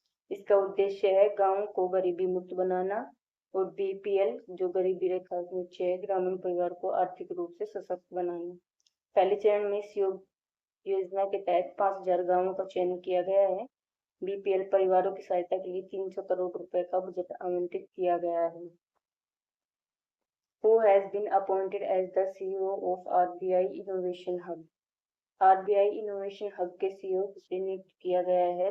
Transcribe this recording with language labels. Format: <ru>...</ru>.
<hi>इसका उद्देश्य है गांव को गरीबी मुक्त बनाना और बीपीएल जो गरीबी रेखा के नीचे है ग्रामीण परिवार को आर्थिक रूप से सशक्त बनाना। पहले चरण में इस योजना के तहत 5000 गांवों का चयन किया गया है। बीपीएल परिवारों की सहायता के लिए 300 करोड़ रुपए का बजट आवंटित किया गया है।</hi> <en>Who has been appointed as the CEO of RBI Innovation Hub?</en> <hi>RBI Innovation Hub के CEO किसे नियुक्त किया गया है?</hi>